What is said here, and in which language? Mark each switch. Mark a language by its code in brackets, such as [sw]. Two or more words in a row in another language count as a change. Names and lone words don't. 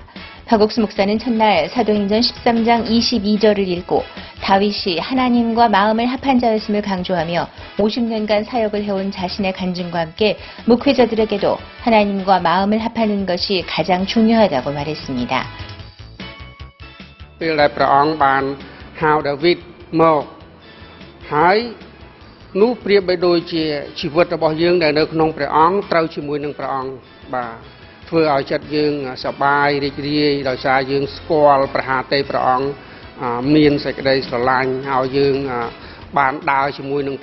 [ko] 박옥수 목사는 첫날 사도행전 13장 22절을 읽고 다윗이 하나님과 마음을 합한 자였음을 강조하며 50년간 사역을 해온 자신의 간증과 함께 목회자들에게도 하나님과 마음을 합하는 것이 가장 중요하다고 말했습니다. [km] ពេលដែលព្រះអង្គបានហៅដាវីតមកហើយនោះប្រៀបបីដូចជាជីវិតរបស់យើងដែលនៅក្នុងព្រះអង្គត្រូវជាមួយនឹងព្រះអង្គបាទធ្វើឲ្យចិត្តយើង សប្បាយរីករាយដោយសារយើងស្គាល់ព្រះハរទេព្រះអង្គមានសេចក្តីស្រឡាញ់ឲ្យយើងបានដើរជាមួយនឹង